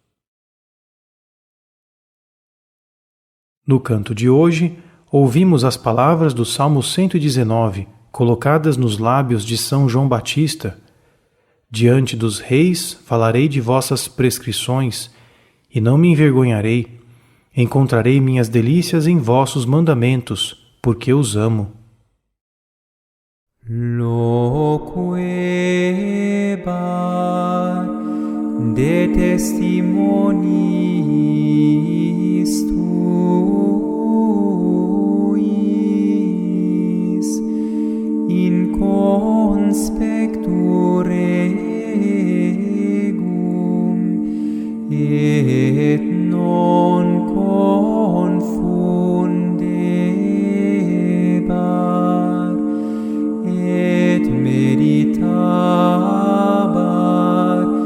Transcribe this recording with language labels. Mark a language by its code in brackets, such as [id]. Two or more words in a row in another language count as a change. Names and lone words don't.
[pt] No canto de hoje, ouvimos as palavras do Salmo 119, colocadas nos lábios de São João Batista. Diante dos reis falarei de vossas prescrições, e não me envergonharei. Encontrarei minhas delícias em vossos mandamentos, porque os amo. [la] Loquebar de testimoniis tuis in conspectu regum et non confundebar et meditabar